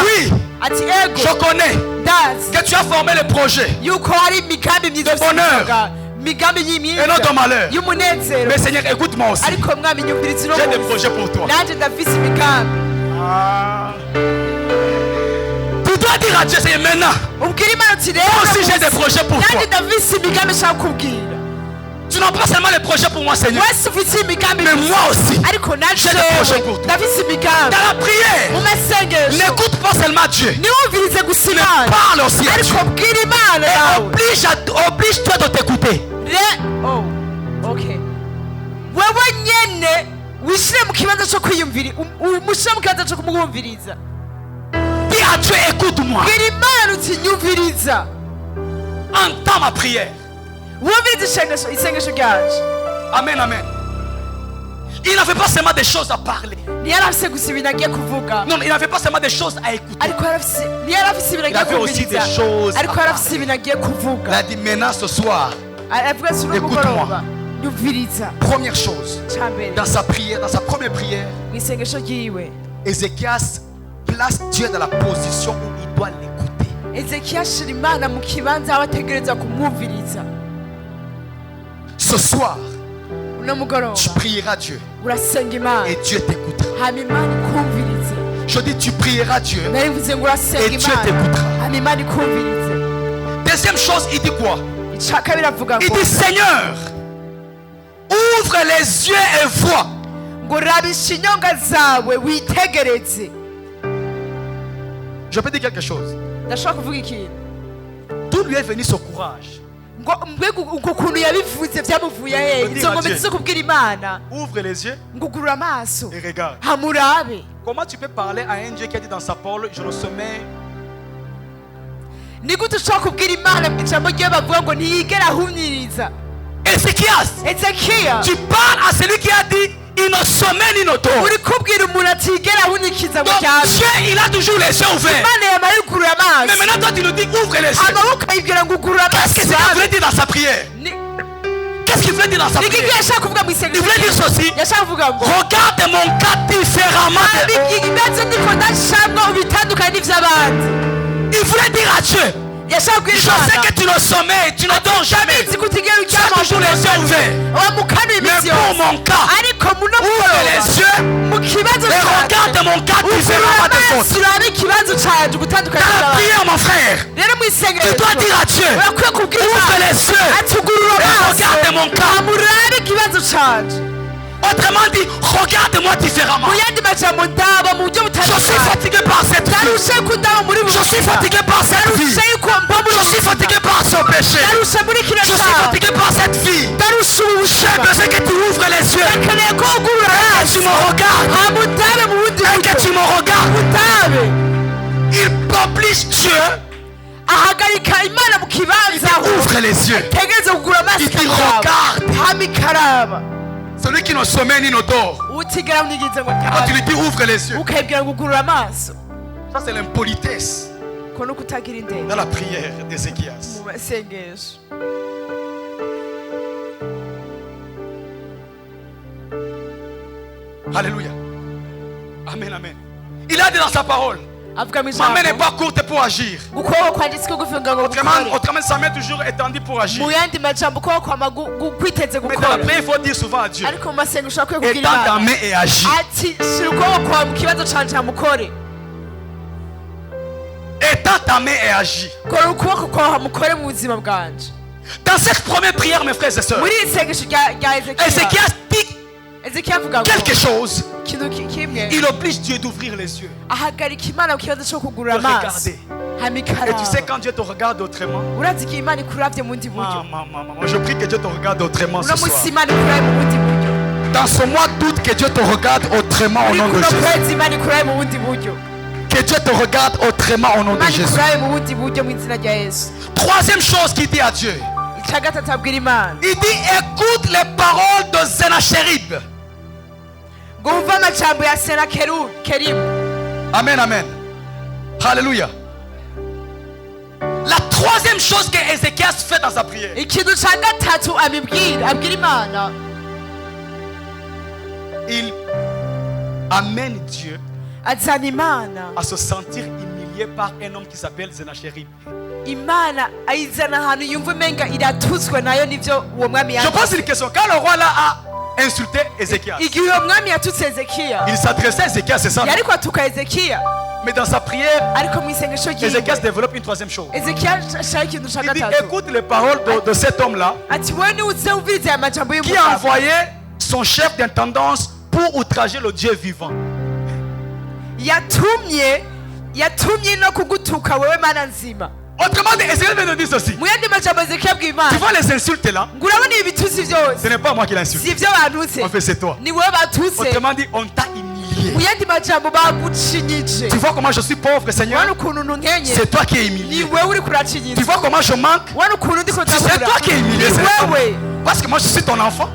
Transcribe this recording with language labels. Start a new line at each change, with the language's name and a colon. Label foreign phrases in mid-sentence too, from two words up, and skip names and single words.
French: oui,
Rundi: ati
French: je
Rundi: ego
French: connais
Rundi: ndazi
French: que tu as formé le projet
Rundi: yuko hari imigambi myiza
French: De bonheur.
Rundi: usigaga, imigambi
French: et
Rundi: myiza
French: non de malheur.
Rundi: y'umunezero.
French: Mais Seigneur, écoute-moi aussi.
Rundi: ariko mwami nyumviriza uno
French: J'ai des
Rundi: munsi
French: projets pour toi.
Rundi: nanjye ndafise imigambi.
French: Tu dois dire à Dieu, Seigneur, maintenant,
Rundi: ubwira imana uti
French: moi
Rundi: rero
French: aussi j'ai des projets pour toi.
Rundi: nanjye ndafise imigambi nshaka kubwira.
French: Tu n'as pas seulement les projets pour moi, Seigneur,
Rundi: wese ufise imigambi
French: mais
Rundi: myiza.
French: moi aussi.
Rundi: ariko
French: J'ai des projets pour toi.
Rundi: ndafise imigambi
French: Dans la prière,
Rundi: mu masengesho.
French: n'écoute pas seulement Dieu,
Rundi: niwumvirize gusa
French: mais
Rundi: imana
French: parle aussi à Dieu.
Rundi: ariko bwira imana
French: Et
Rundi: yawe.
French: oblige-toi de t'écouter. Okay.
Rundi: wewe nyene wishire mu kibanza cyo kwiyumvira umushire mu kibanza cyo kumwumviriza.
French: Dis à Dieu, écoute-moi.
Rundi: bwira imana uti nyumviriza
French: Entends ma prière.
Rundi: wumvirize isengesho ryanje.
French: Amen, amen. Il n'avait pas seulement des choses à parler.
Rundi: ntiyari afise gusa ibintu agiye kuvuga
French: Non, il n'avait pas seulement des choses à écouter.
Rundi: ariko ntiyari afise ibintu
French: Il
Rundi: agiye
French: avait aussi des
Rundi: kumviriza
French: choses à
Rundi: ariko yari afise
French: parler.
Rundi: ibintu agiye
French: Il
Rundi: kuvuga.
French: a dit maintenant ce soir,
Rundi: aravuga ati uno
French: Écoute-moi.
Rundi: mugoroba nyumviriza.
French: première chose,
Rundi: ca mbere
French: dans sa prière, dans sa première prière,
Rundi: mu isengesho ryiwe
French: Ézéchias place Dieu dans la position où il doit l'écouter.
Rundi: Ezekiya ashira imana mu kibanza aho ategereza kumwumviriza.
French: Ce soir,
Rundi: uno mugoroba
French: tu prieras Dieu
Rundi: urasenga imana
French: et Dieu t'écoutera.
Rundi: hama imana ikumvirize.
French: Je dis, tu prieras Dieu
Rundi: narivuze ngo urasenga
French: et Dieu
Rundi: imana
French: t'écoutera.
Rundi: hama imana ikumvirize.
French: Deuxième chose, il dit quoi?
Rundi: ica kabiri avuga
French: Il
Rundi: ngo
French: dit, Seigneur, ouvre les yeux et vois.
Rundi: ngo rabisha inyonga zawe witegereze.
French: Je peux dire quelque chose.
Rundi: ndashobora kuvuga ikintu
French: D'où lui est venu ce courage?
Rundi: ngo mbega uko kuntu yabivuze byamuvuye hehe? Ngo izo ngombe
French: Dieu.
Rundi: zo kubwira imana
French: Ouvre les yeux
Rundi: ngo ugurura amaso
French: et regarde.
Rundi: hamurabe.
French: Comment tu peux parler à un Dieu qui a dit dans sa parole, je ne sommeille?
Rundi: ni gute ushobora kubwira imana mu ijambo ryiwe bavuga ngo ntiyigera ahumyiriza.
French: Ézéchias,
Rundi: Ezekiya
French: tu parles à celui qui a dit, il ne sommeille ni ne dort.
Rundi: uri kubwira umuntu atigera ahunikiza ngo
French: Donc
Rundi: cyane.
French: Dieu, il a toujours les yeux ouverts.
Rundi: imana yamara yugurura
French: Mais
Rundi: amaso
French: maintenant, toi, tu nous dis, ouvre les yeux.
Rundi: amaboko ayibwira ngo ugurura
French: Qu'est-ce que
Rundi: amaso
French: Seigneur
Rundi: yawe.
French: voulait dire dans sa prière?
Rundi: Ni-
French: Qu'est-ce qu'il voulait dire dans sa
Rundi: ni iki
French: prière?
Rundi: yashaka kuvuga mu
French: Il
Rundi: isengesho
French: voulait dire ceci.
Rundi: yashaka kuvuga ngo
French: Regarde mon cas différemment.
Rundi: ibibazo ndiko ndashamwa ubitandukanye n'ivy'abandi.
French: Il voulait dire à Dieu,
Rundi: yashaka kubwira
French: je sais
Rundi: imana
French: que tu ne sommeilles, tu ne dors jamais.
Rundi: ndabizi ko utigera
French: Tu as toujours les yeux ouverts.
Rundi: wamukanuye
French: Mais
Rundi: iminsi
French: pour
Rundi: yose
French: mon cas,
Rundi: ariko muno
French: ouvre les yeux
Rundi: mu kibazo
French: et regarde mon cas différemment des
Rundi: amaso
French: autres.
Rundi: urabe ikibazo canje ugutandukanye
French: Dans la
Rundi: n'abandi.
French: prière, mon frère,
Rundi: rero mu isengesho
French: tu dois dire à Dieu,
Rundi: urakwiye kubwira
French: ouvre
Rundi: imana
French: les yeux
Rundi: ati ugurura
French: et
Rundi: amaso
French: regarde mon cas.
Rundi: amurabe ikibazo canje
French: Autrement dit, regarde-moi différemment.
Rundi: mu yandi majambo ndaba mu buryo
French: Je suis
Rundi: butandukanye
French: fatigué par cette vie.
Rundi: ndarushe kundaba muri
French: Je suis fatigué par cette vie.
Rundi: ndarushe yuko mba muri
French: Je suis fatigué par ce péché.
Rundi: ndarushe muri kino
French: Je suis
Rundi: cyaha
French: fatigué par cette vie.
Rundi: ndarushe ubu
French: J'ai
Rundi: bushema
French: besoin que tu ouvres les yeux.
Rundi: akeneye ko ugurura
French: Et que tu me regardes.
Rundi: hama utabe mu bundi
French: Et que tu
Rundi: buryo
French: me regardes.
Rundi: utabe
French: Il oblige Dieu.
Rundi: ahagarika imana mu
French: Il
Rundi: kibanza
French: dit, ouvre les yeux.
Rundi: tegereza kugura amaso
French: Il dit,
Rundi: ikaraba
French: regarde.
Rundi: hama ikaraba
French: Celui qui ne sommeille ni ne dort.
Rundi: utigera mwigize ngo
French: Quand tu
Rundi: ryame
French: lui dis ouvre les yeux.
Rundi: ukayibwira ngo ugurura amaso
French: Ça c'est l'impolitesse
Rundi: ko no kutagira indero
French: dans la prière d'Ézéchias.
Rundi: mu masengesho
French: Alléluia. Amen, amen. Il a dit dans sa parole,
Rundi: avuga mu
French: ma main n'est
Rundi: ijambo
French: pas courte pour agir.
Rundi: ukuboko kwanditswe gufunga ngo gukore
French: Autrement, sa main est toujours étendue pour agir.
Rundi: mu yandi majambo ukuboko kwama kwiteze
French: Mais dans la
Rundi: gukora
French: prière, il faut dire souvent à Dieu,
Rundi: ariko mu masengesho akwiye kubwira
French: étends ta
Rundi: imana
French: main et agis.
Rundi: ati shira ukuboko kwawe mu kibazo canje hamukore
French: Étends ta main et agis.
Rundi: kora ukuboko kwawe hamukore mu buzima bwanje
French: Dans cette première prière, mes frères et sœurs,
Rundi: muri iri sengesho rya ezekiya
French: Ézéchias dit
Rundi: ezekiya avuga ngo
French: quelque chose.
Rundi: ikintu kimwe
French: Il oblige Dieu d'ouvrir les yeux,
Rundi: ahagarika imana ku kibazo cyo kugurura
French: de
Rundi: amaso
French: regarder.
Rundi: hama
French: Et tu sais,
Rundi: ikaraba
French: quand Dieu te regarde autrement,
Rundi: urazi ko imana ikuravye mu bundi buryo
French: moi je prie que Dieu te regarde autrement ce
Rundi: uno
French: soir.
Rundi: munsi imana ikurabe mu bundi buryo
French: Dans ce mois d'août, que Dieu te regarde autrement au
Rundi: muri
French: nom de
Rundi: kuno
French: Jésus.
Rundi: kwezi imana ikurabe mu bundi buryo
French: Que Dieu te regarde autrement au nom de
Rundi: imana
French: Jésus.
Rundi: ikurabe mu bundi buryo mu izina rya yesu
French: Troisième chose qu'il dit à Dieu,
Rundi: icya gatatu abwira imana
French: il dit écoute les paroles de Senachérib.
Rundi: ngo wumve amajambo ya senakeribu
French: Amen, amen. Alléluia. La troisième chose que Ézéchias fait dans sa prière,
Rundi: ikintu cya gatatu abwira imana
French: il amène Dieu
Rundi: azana imana
French: à se sentir humilié par un homme qui s'appelle Senachérib.
Rundi: imana ayizana ahantu yumva umenga iratuzwe nayo nibyo uwo mwami
French: Je pose une
Rundi: yakoze
French: question. Quand le roi là a insulté Ézéchias,
Rundi: igihe uwo mwami yatutse ezekiya
French: il s'adressait à Ézéchias, c'est ça.
Rundi: yari kwatuka ezekiya
French: Mais dans sa prière,
Rundi: ariko mu isengesho
French: Ézéchias
Rundi: ryiwe
French: développe une troisième chose.
Rundi: ezekiya ashaka ikintu cya
French: Il dit
Rundi: gatatu
French: écoute les paroles de cet homme-là
Rundi: ati wowe niwe uze wumviriza aya majambo
French: qui a
Rundi: y'umugabo
French: envoyé son chef d'intendance pour outrager le Dieu vivant.
Rundi: yatumye no kugutuka wewe mana nzima
French: Autrement dit, Ézéchias vient de dire ceci.
Rundi: mu yandi majambo ezekiya abwira
French: Tu
Rundi: imana
French: vois les insultes là,
Rundi: ngo urabona ibi bitusi byose
French: ce n'est pas moi qui l'insulte.
Rundi: si ibyo bantutse
French: En fait, c'est toi.
Rundi: ni wowe batutse
French: Autrement dit, on t'a humilié.
Rundi: mu yandi majambo bagucinyije
French: Tu vois comment je suis pauvre, Seigneur?
Rundi: wana ukuntu ntunkenye
French: C'est toi qui es
Rundi: ni
French: humilié.
Rundi: wewe uri
French: Tu
Rundi: kuracinyije
French: vois comment je manque?
Rundi: wana ukuntu ndiko
French: C'est toi qui es humilié.
Rundi: ni
French: c'est pas moi.
Rundi: wewe
French: Parce que moi, je suis ton enfant.